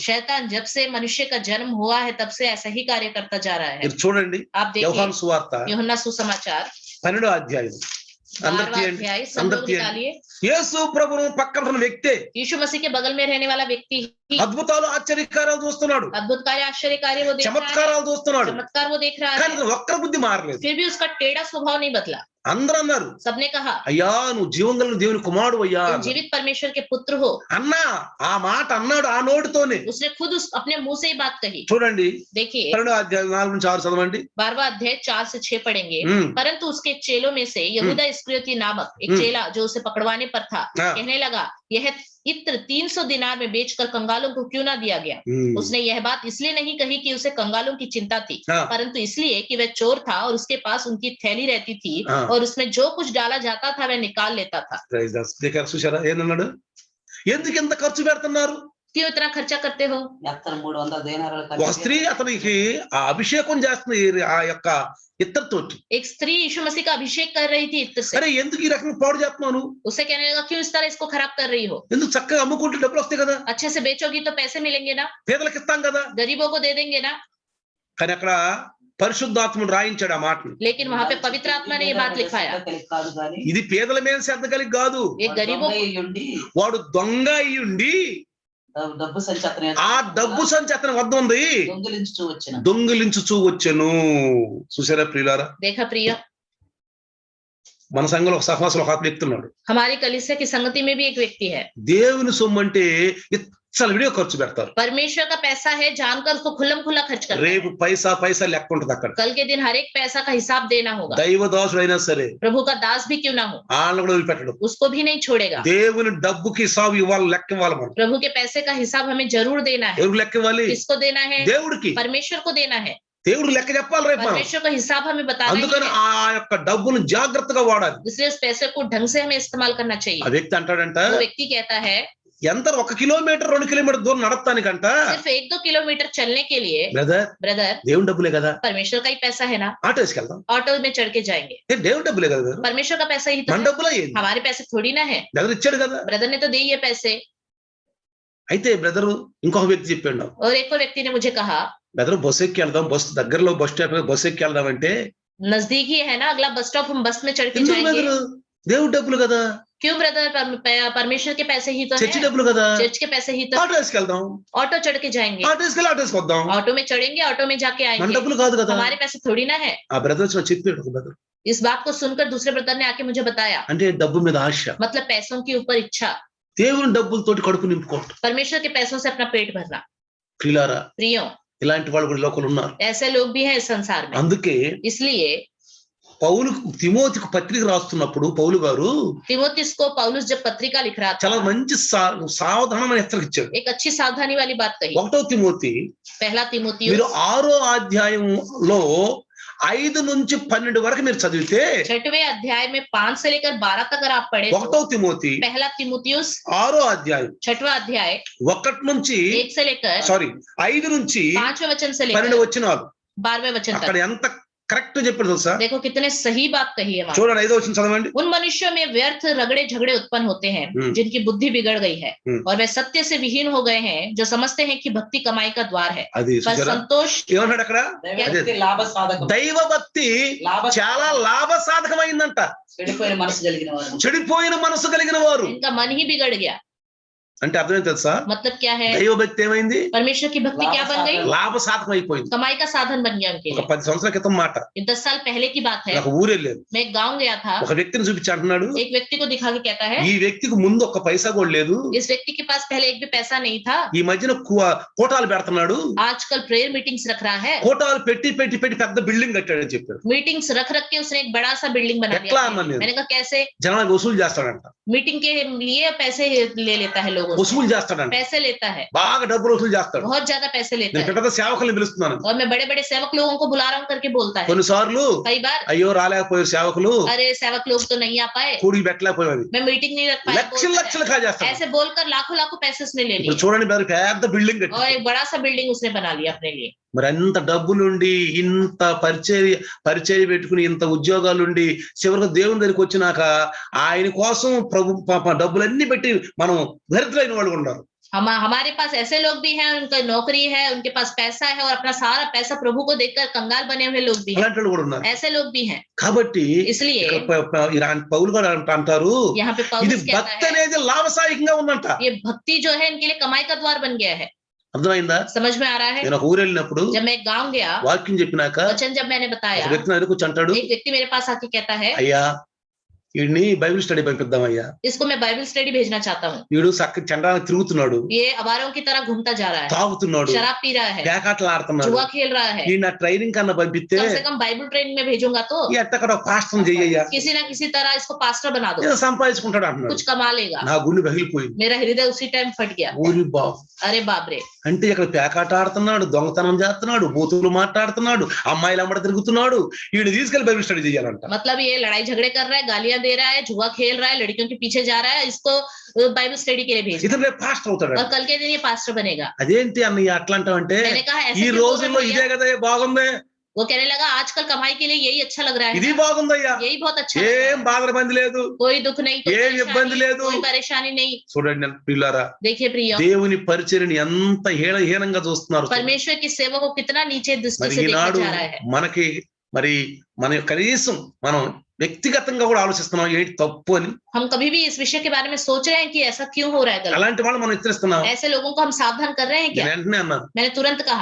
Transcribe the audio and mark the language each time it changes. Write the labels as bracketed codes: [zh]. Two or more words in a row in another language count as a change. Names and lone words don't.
[hi] शैतान जब से मनुष्य का जन्म हुआ है तब से ऐसा ही कार्य करता जा रहा है। [te] మీరు చూడండి, [hi] आप देखिए [te] యోహాను సువార్త [hi] यूहन्ना सुसमाचार [te] 12వ అధ్యాయం. అందరు [hi] 12वां [te] తీయండి, [hi] अध्याय, सब [te] అందరు [hi] लोग [te] తీయండి. [hi] निकालिए। [te] యేసు ప్రభువు పక్కన ఉన్న వ్యక్తే [hi] यीशु मसीह के बगल में रहने वाला व्यक्ति ही [te] అద్భుతాలు ఆశ్చర్యకార్యాలు చూస్తున్నాడు, [hi] अद्भुत कार्य आश्चर्य कार्य वो देख रहा है, [te] చమత్కారాలు చూస్తున్నాడు. [hi] चमत्कार वो देख रहा [te] కానీ [hi] है, [te] ఒక్క బుద్ధి మారలేదు. [hi] फिर भी उसका टेढ़ा स्वभाव नहीं बदला। [te] అందరూ అన్నారు, [hi] सबने कहा [te] అయ్యా నువ్వు జీవంగల దేవుని కుమారుడు అయ్యా [hi] तुम जीवित परमेश्वर के पुत्र हो। [te] అన్నా. ఆ మాట అన్నాడు ఆ నోటితోనే. [hi] उसने खुद अपने मुंह से ही बात कही। [te] చూడండి, [hi] देखिए [te] 12వ అధ్యాయం 4 నుంచి 6 చదవండి. [hi] 12वां अध्याय 4 से 6 पढ़ेंगे। परंतु उसके चेलों में से यहूदा इस्करियोती नामक एक चेला जो उसे पकड़वाने पर था, हाँ। कहने लगा यह इत्र 300 दिनार में बेचकर कंगालों को क्यों ना दिया गया? उसने यह बात इसलिए नहीं कही कि उसे कंगालों की चिंता थी, हाँ। परंतु इसलिए कि वह चोर था और उसके पास उनकी थैली रहती थी हाँ। और उसमें जो कुछ डाला जाता था वह निकाल लेता था। [te] చూసారా ఏందన్నాడు? ఎందుకు ఇంత ఖర్చు పెడుతున్నారు? [hi] क्यों इतना खर्चा करते हो? [te] ఎత్తర 300 దేనారాలు ఒక కలిపి స్త్రీ అతనికి ఆ అభిషేకం చేస్తుంది ఆ యొక్క ఇత్తడితోటి. [hi] एक स्त्री यीशु मसीह का अभिषेक कर रही थी इत्र से। [te] అరే ఎందుకు ఈ రకంగా పాడు చేస్తున్నావు? [hi] उसे कहने लगा क्यों इस तरह इसको खराब कर रही हो? [te] ఎందుకు చక్కగా అమ్ముకుంటే డబ్బులు వస్తాయి కదా, [hi] अच्छे से बेचोगी तो पैसे मिलेंगे ना, [te] పేదలకు ఇస్తాం కదా. [hi] गरीबों को दे देंगे ना। [te] కానీ అక్కడ పరిశుద్ధాత్ముడు రాయించాడు ఆ మాటను. [hi] लेकिन वहां पे पवित्र आत्मा ने ये बात लिखाया, [te] కాదు కానీ ఇది పేదల మీద శ్రద్ధ కలిగి కాదు, [hi] ये गरीबों [te] ఉండి వాడు దొంగ అయ్యుండి డబ్బు సంచి అతని ఆ డబ్బు సంచి అతని వద్ద ఉంది, దొంగిలించుచూ వచ్చెను. చూసారా ప్రియులారా, [hi] देखा प्रिय, [te] మన సంఘంలో ఒక సహవాసులు ఒక అతను చెప్తున్నాడు, [hi] हमारी कलीसिया की संगति में भी एक व्यक्ति है, [te] దేవుని సొమ్ము అంటే ఇచ్చల విడియో ఖర్చు పెడతారు. [hi] परमेश्वर का पैसा है जानकर उसको खुल्लम खुल्ला खर्च करते हैं। [te] రేపు పైసా లెక్క ఉంటుంది అక్కడ. [hi] कल के दिन हर एक पैसा का हिसाब देना होगा। [te] దైవదాసుడు అయినా సరే [hi] प्रभु का दास भी क्यों ना हो, [te] వాళ్ళని కూడా వదిలిపెట్టడం. [hi] उसको भी नहीं छोड़ेगा। [te] దేవుని డబ్బుకి హిసాబు ఇవ్వాలి, లెక్క ఇవ్వాలి. మనం [hi] प्रभु के पैसे का हिसाब हमें जरूर देना है। [te] ఎవరికి లెక్క ఇవ్వాలి? [hi] किसको देना है? [te] దేవుడికి. [hi] परमेश्वर को देना है। [te] దేవుడు లెక్క చెప్పాలి రేపు మనం. [hi] परमेश्वर का हिसाब हमें बताना [te] అందుకని [hi] है, [te] ఆ యొక్క డబ్బును జాగ్రత్తగా వాడాలి. [hi] इसलिए उस पैसे को ढंग से हमें इस्तेमाल करना चाहिए। [te] ఆ వ్యక్తి అంటాడంట, [hi] वो व्यक्ति कहता है [te] ఎంత 1 కిలోమీటర్ 2 కిలోమీటర్ దూరం నడపడానికంట, [hi] सिर्फ 1-2 किलोमीटर चलने के लिए [te] బ్రదర్ దేవుని డబ్బులే కదా, [hi] परमेश्वर का ही पैसा है ना, [te] ఆటో వేసుకెళ్దాం. [hi] ऑटो में चढ़ के जाएंगे, [te] దేవుని డబ్బులే కదా, [hi] परमेश्वर का पैसा ही तो [te] మన [hi] है। [te] డబ్బులే ఏంది? [hi] हमारे पैसे थोड़ी ना है, [te] బ్రదర్ ఇచ్చాడు కదా. [hi] ब्रदर ने तो दिए ये पैसे। [te] అయితే బ్రదర్ ఇంకొక వ్యక్తి చెప్పాడు, [hi] और एक और व्यक्ति ने मुझे कहा, [te] బ్రదర్ బస్ ఎక్కి వెళ్దాం, బస్ దగ్గరలో [en] bus stop [te] బస్ ఎక్కి వెళ్దాం అంటే, [hi] नजदीक ही है ना अगला [en] bus stop, [hi] हम बस में चढ़ के [te] ఎందుకు [hi] जाएंगे। [te] బ్రదర్? దేవుడి డబ్బులు కదా, [hi] क्यों ब्रदर? परमेश्वर के पैसे ही तो [te] చర్చి [hi] है, [te] డబ్బులు కదా, [hi] चर्च के पैसे ही तो, [te] ఆటో వేసుకెళ్దాం, [hi] ऑटो चढ़ के जाएंगे, [te] ఆటో వేసుకెళ్ళి ఆటో వేసుకొద్దాం, [hi] ऑटो में चढ़ेंगे, ऑटो में जाके [te] మన [hi] आएंगे, [te] డబ్బులు కాదు కదా. [hi] हमारे पैसे थोड़ी ना है। [te] ఆ బ్రదర్ చెప్పాడు ఒక బ్రదర్, [hi] इस बात को सुनकर दूसरे ब्रदर ने आके मुझे बताया, [te] అంటే డబ్బు మీద ఆశ, [hi] मतलब पैसों के ऊपर इच्छा, [te] దేవుని డబ్బులతోటి కడుపు నింపుకోవటం. [hi] परमेश्वर के पैसों से अपना पेट भरना। [te] ప్రియులారా, [hi] प्रियो, [te] ఇలాంటి వాళ్ళు కూడా లోకలు ఉన్నారు. [hi] ऐसे लोग भी हैं इस संसार में। [te] అందుకే [hi] इसलिए [te] పౌలు తిమోతికి పత్రిక రాస్తున్నప్పుడు పౌలు గారు [hi] तिमोथियुस को पौलुस जब पत्रिका लिख रहा [te] చాలా [hi] था, [te] మంచి సావధానమైన హెచ్చరిక ఇచ్చాడు. [hi] एक अच्छी सावधानी वाली बात कही। [te] 1వ తిమోతి [hi] पहला [te] మీరు [hi] तिमोथियुस [te] 6వ అధ్యాయంలో 5 నుంచి 12 వరకు మీరు చదివితే, [hi] 6वें अध्याय में 5 से लेकर 12 तक अगर आप पढ़े तो [te] 1వ తిమోతి [hi] पहला तिमोथियुस [te] 6వ అధ్యాయం [hi] 6वां अध्याय [te] 1 నుంచి [hi] 1 से लेकर [te] 5 నుంచి [hi] 5वें वचन से [te] 12 [hi] लेकर [te] వచనాలు [hi] 12वें वचन [te] అక్కడ [hi] तक, [te] ఎంత కరెక్ట్ చెప్పాడు తెలుసా? [hi] देखो कितने सही बात कही है वहां। [te] చూడండి 5వ వచనం చదవండి. [hi] उन मनुष्यों में व्यर्थ रगड़े झगड़े उत्पन्न होते हैं जिनकी बुद्धि बिगड़ गई है और वे सत्य से विहीन हो गए हैं, जो समझते हैं कि भक्ति कमाई का द्वार है, [te] అది [hi] पर [te] చూసారా [hi] संतोष [te] ఏమన్నాడు అక్కడ? లాభ సాధకం, దైవ భక్తి చాలా లాభ సాధకమైందంట. చెడిపోయిన మనసు కలిగిన వారు, చెడిపోయిన మనసు కలిగిన వారు [hi] इनका मन ही बिगड़ गया। [te] అంటే అర్థం తెలుసా? [hi] मतलब क्या है? [te] దైవ భక్తి ఏమైంది? [hi] परमेश्वर की भक्ति क्या बन गई? [te] లాభ సాధకం అయిపోయింది. [hi] कमाई का साधन बन गया उनके [te] ఒక [hi] लिए। [te] 10 సంవత్సరాల క్రితం మాట, [hi] ये 10 साल पहले की बात है। [te] ఒక ఊరు వెళ్ళాను, [hi] मैं एक गांव गया था, [te] ఒక వ్యక్తిని చూపించి అంటున్నాడు, [hi] एक व्यक्ति को दिखा के कहता है, [te] ఈ వ్యక్తికి ముందు ఒక్క పైసా కూడా లేదు, [hi] इस व्यक्ति के पास पहले एक भी पैसा नहीं था, [te] ఈ మధ్యన కోటాలు పెడుతున్నాడు, [hi] आजकल [en] prayer meetings [hi] रख रहा है, [te] కోటాలు పెట్టి పెద్ద బిల్డింగ్ కట్టాడని చెప్పారు. [hi] मीटिंग्स रख के उसने एक बड़ा सा बिल्डिंग बना [te] ఎట్లా [hi] दिया। [te] అన్నాను నేను? [hi] मैंने कहा कैसे? [te] జనాలకు వసూలు చేస్తాడంట, [hi] मीटिंग के लिए पैसे ले लेता है लोगों से, [te] వసూలు చేస్తాడంట, [hi] पैसे लेता है, [te] బాగా డబ్బులు వసూలు చేస్తాడు. [hi] बहुत ज्यादा पैसे लेता [te] నేను [hi] है, [te] పెద్ద సేవకుల్ని పిలుస్తున్నాను. [hi] और मैं बड़े बड़े सेवक लोगों को बुला रहा हूँ करके बोलता है। [te] కొన్నిసార్లు [hi] कई बार [te] అయ్యో రాలేకపోయారు సేవకులు, [hi] अरे सेवक लोग तो नहीं आ पाए, [te] కూడికి పెట్టలేకపోయారు, [hi] मैं मीटिंग नहीं रख पाया, [te] లక్షలు [hi] बोलता [te] లక్షలు [hi] है। [te] కాజేస్తాడు. [hi] ऐसे बोलकर लाखों पैसे उसने ले [te] ఇప్పుడు [hi] लिए [te] చూడండి మరి పెద్ద బిల్డింగ్ [hi] और [te] కట్టి, [hi] एक बड़ा सा बिल्डिंग उसने बना लिया अपने लिए। [te] మరి అంత డబ్బులుండి ఇంత పరిచర్య పెట్టుకుని ఇంత ఉద్యోగాలుండి చివరికి దేవుని దగ్గరికి వచ్చినాక ఆయన కోసం ప్రభు డబ్బులన్నీ పెట్టి మనం దరిద్రులైన వాళ్ళు ఉన్నారు. [hi] हमारे पास ऐसे लोग भी हैं, उनका नौकरी है, उनके पास पैसा है और अपना सारा पैसा प्रभु को देकर कंगाल बने हुए लोग भी हैं, [te] అలాంటి వాళ్ళు కూడా ఉన్నారు. [hi] ऐसे लोग भी हैं। [te] కాబట్టి [hi] इसलिए [te] పౌలు గారు అంటారు, [hi] यहाँ पे [te] ఇది [hi] पौलुस कहता [te] భక్తి [hi] है, [te] అనేది లాభసాయకంగా ఉందంట. [hi] ये भक्ति जो है इनके लिए कमाई का द्वार बन गया है। [te] అర్థమైందా? [hi] समझ में आ रहा है? [te] నేను ఒక ఊరు వెళ్ళినప్పుడు [hi] जब मैं गांव गया, [te] వాక్యం చెప్పినాక [hi] वचन जब मैंने बताया, [te] ఒక వ్యక్తి నా దగ్గరికి వచ్చి అంటాడు, [hi] एक व्यक्ति मेरे पास आके कहता है, [te] అయ్యా వీడిని [en] Bible study [te] పంపిద్దామయ్యా, [hi] इसको मैं [en] Bible study [hi] भेजना चाहता हूँ। [te] వీడు చక్క చండాలని తిరుగుతున్నాడు, [hi] ये अवारों की तरह घूमता जा रहा है, [te] తాగుతున్నాడు, [hi] शराब पी रहा है, [te] పేకాటలు ఆడుతున్నాడు, [hi] जुआ खेल रहा है। [te] ఈ నా ట్రైనింగ్ కన్నా పంపిస్తే [hi] कम से कम [en] Bible training [hi] में भेजूंगा तो [te] ఎట్టక్కడ పాస్టర్ చెయ్యయ్యా, [hi] किसी ना किसी तरह इसको पास्टर बना दो, [te] ఏదో సంపాదించుకుంటాడు అంటున్నాడు. [hi] कुछ कमा लेगा। [te] నా గుండె పగిలిపోయింది. [hi] मेरा हृदय उसी टाइम फट गया। [te] ఊరి బాబు, [hi] अरे बाप रे, [te] అంటే ఇక్కడ పేకాట ఆడుతున్నాడు, దొంగతనం చేస్తున్నాడు, బూతులు మాట్లాడుతున్నాడు, అమ్మాయిలు అమ్మడ తిరుగుతున్నాడు, వీడు తీసుకెళ్లి [en] Bible study [te] చేయాలంట. [hi] मतलब ये लड़ाई झगड़े कर रहा है, गालियां दे रहा है, जुआ खेल रहा है, लड़कियों के पीछे जा रहा है, इसको [en] Bible study [hi] के लिए भेज, [te] ఇతను రేపు పాస్టర్ అవుతాడు. [hi] और कल के दिन ये पास्टर बनेगा। [te] అదేంటి అన్నయ్య అట్లా అంటావంటే, [hi] मैंने कहा ऐसे [te] ఈ [hi] क्यों बोल [te] రోజుల్లో [hi] रहे [te] ఇదే [hi] भैया? [te] కదా బాగుంది, [hi] वो कहने लगा आजकल कमाई के लिए यही अच्छा लग रहा है [te] ఇది [hi] ना? [te] బాగుందయ్యా, [hi] यही बहुत अच्छा लग रहा [te] ఏం [hi] है। [te] బాధ బంది లేదు. [hi] कोई दुख नहीं, कोई [te] ఏ ఇబ్బంది [hi] परेशानी, [te] లేదు. [hi] कोई परेशानी नहीं। [te] చూడండి ప్రియులారా, [hi] देखिए प्रिय, [te] దేవుని పరిచర్యని ఎంత హీనంగా చూస్తున్నారు. [hi] परमेश्वर की सेवा को कितना नीचे दृष्टि [te] మరి [hi] से देखा [te] ఈనాడు [hi] जा रहा है। [te] మనకి మరి మన కనీసం మనం వ్యక్తిగతంగా కూడా ఆలోచిస్తున్నాం ఏంటి తప్పు అని. [hi] हम कभी भी इस विषय के बारे में सोच रहे हैं कि ऐसा क्यों हो रहा है गलत? [te] అలాంటి వాళ్ళు మనం హెచ్చరిస్తున్నాం. [hi] ऐसे लोगों को हम सावधान कर रहे हैं क्या? [te] నేను వెంటనే అన్నాను, [hi] मैंने तुरंत कहा,